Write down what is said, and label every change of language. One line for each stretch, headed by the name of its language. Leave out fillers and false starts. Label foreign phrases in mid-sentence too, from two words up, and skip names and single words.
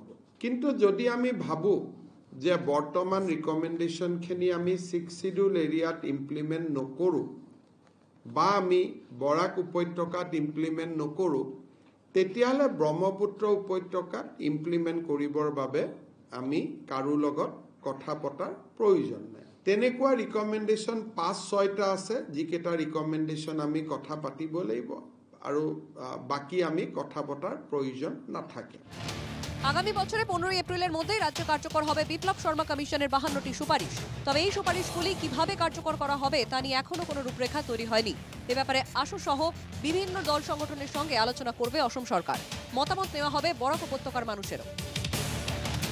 Assamese: কিন্তু যদি আমি ভাবোঁ যে বৰ্তমান ৰিকমেণ্ডেশ্যনখিনি আমি 6 শিডিউল এৰিয়াত ইমপ্লিমেণ্ট নকৰোঁ বা আমি বৰাক উপত্যকাত ইমপ্লিমেণ্ট নকৰোঁ, তেতিয়াহ'লে ব্ৰহ্মপুত্ৰ উপত্যকাত ইমপ্লিমেণ্ট কৰিবৰ বাবে আমি কাৰো লগত কথা পতাৰ প্ৰয়োজন নাই। তেনেকুৱা ৰিকমেণ্ডেশ্যন 5-6টা আছে, যিকেইটা ৰিকমেণ্ডেশ্যন আমি কথা পাতিব লাগিব আৰু বাকী আমি কথা পতাৰ প্ৰয়োজন নাথাকে।
Bangla: আগামী বছরে 15 এপ্রিলের মধ্যে রাজ্য কার্যকর হবে বিপ্লব শর্মা কমিশনের 52টি সুপারিশ। তবে এই সুপারিশগুলি কিভাবে কার্যকর করা হবে তা নিয়ে এখনো কোনো রূপরেখা তৈরি হয়নি। এ ব্যাপারে আশু সহ বিভিন্ন দল সংগঠনের সঙ্গে আলোচনা করবে অসম সরকার। মতামত নেওয়া হবে বরাক উপত্যকার মানুষেরও।